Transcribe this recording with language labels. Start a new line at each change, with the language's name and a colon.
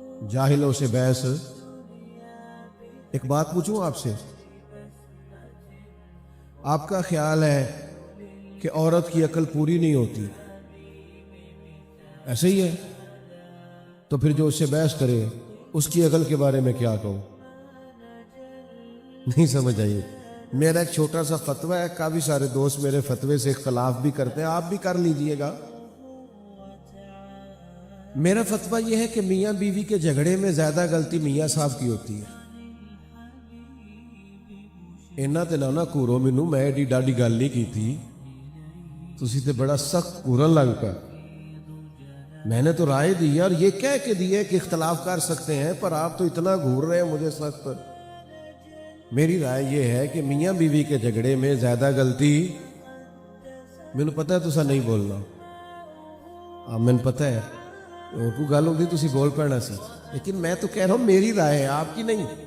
Urdu: جاہلوں سے بحث. ایک بات پوچھوں آپ سے، آپ کا خیال ہے کہ عورت کی عقل پوری نہیں ہوتی؟ ایسے ہی ہے؟ تو پھر جو اس سے بحث کرے اس کی عقل کے بارے میں کیا کہوں؟ نہیں سمجھ آئیے. میرا ایک چھوٹا سا فتویٰ ہے، کافی سارے دوست میرے فتوے سے اختلاف بھی کرتے ہیں، آپ بھی کر لیجئے گا. میرا فتویٰ یہ ہے کہ میاں بیوی کے جھگڑے میں زیادہ غلطی میاں صاحب کی ہوتی ہے.
Punjabi: اینا تے نہ کورو مینوں، میں ایڈی ڈاڈی گل نہیں کی تھی، تسی تے بڑا سخت کورن لگ پا.
Urdu: میں نے تو رائے دی ہے اور یہ کہہ کے دی ہے کہ اختلاف کر سکتے ہیں، پر آپ تو اتنا گھور رہے ہیں مجھے سخت. میری رائے یہ ہے کہ میاں بیوی کے جھگڑے میں زیادہ غلطی،
Punjabi: مینوں پتہ ہے تسا نہیں بولنا، مینوں پتہ ہے کوئی گل ہوندی تسی بول پڑنا سی،
Urdu: لیکن میں تو کہہ رہا ہوں میری رائے ہے، آپ کی نہیں.